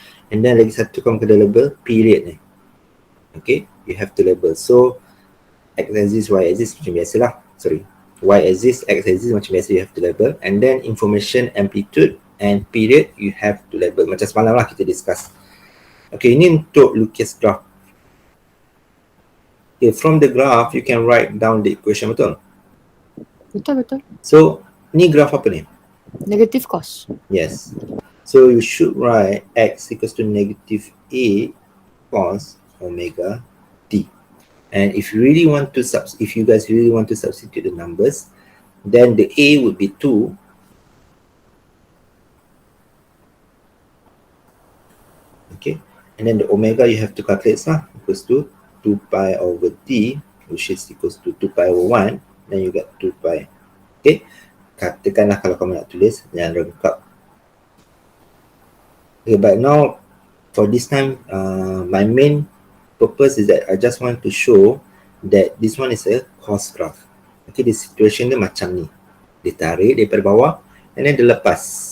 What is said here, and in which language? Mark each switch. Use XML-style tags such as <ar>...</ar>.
<en>And then</en> <ms>lagi satu kamu kena label period ni.</ms> <en>Okay, you have to label. So x axis, y axis</en> <ms>macam biasalah.</ms> <en>Sorry, y axis, x axis</en> <ms>macam biasa</ms> <en>you have to label. And then information amplitude and period you have to label.</en> <ms>Macam semalam lah kita discuss. Okay, ini untuk lukis graph.</ms> <en>Okay, from the graph you can write down the equation,</en> <ms>betul? Betul. So ni graph apa ni?</ms> <en>Negative cos. Yes. So you should write x equals to -a cos omega t. And if you guys really want to substitute the numbers, then the a would be 2. Okay. And then the omega you have to calculate equals to 2 pi over t, which is equals to 2 pi over 1. Then you get 2 pi. Okay.</en> <ms>Katakanlah kalau kamu nak tulis, jangan rengkap.</ms> <en>Okay, but now for this time, my main purpose is that I just want to show that this one is a cos graph. Okay, the situation</en> <ms>dia macam ni. Dia tarik daripada bawah</ms> <en>and then</en> <ms>dia lepas.</ms>